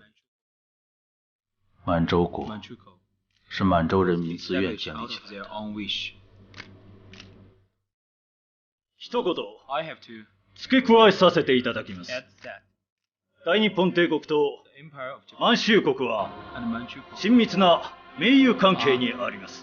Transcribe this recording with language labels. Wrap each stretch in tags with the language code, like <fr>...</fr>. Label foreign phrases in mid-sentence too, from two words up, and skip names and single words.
<zh>满洲国是满洲人民自愿建立起来的。</zh> <ja>一言付け加えさせていただきます。大日本帝国と満州国は親密な盟友関係にあります。</ja>